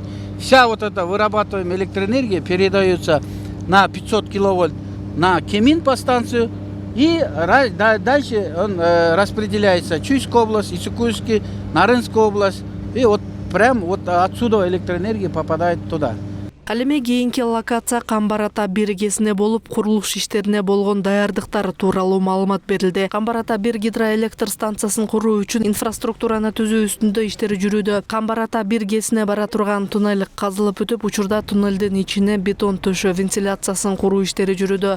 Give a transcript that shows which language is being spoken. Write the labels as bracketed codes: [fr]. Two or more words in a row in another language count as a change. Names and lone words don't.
[ru] Вся вот эта вырабатываемая электроэнергия передается на 500 киловольт на Кемин подстанцию. И дальше он распределяется Чуйская область, Иссыкульский, Нарынская область. И вот прям вот отсюда электроэнергия попадает туда. [ky] Ал эми кийинки локация Камбар Ата биргесине болуп, курулуш иштерине болгон даярдыктар тууралуу маалымат берилди. Камбар Ата 1 гидроэлектр станциясын куруу үчүн инфраструктураны түзүү үстүндө иштери жүрүүдө. Камбар Ата биргесине бара турган туннель казылып өтүп, учурда туннелдин ичине бетон төшөө вентиляциясын куруу иштери жүрүүдө.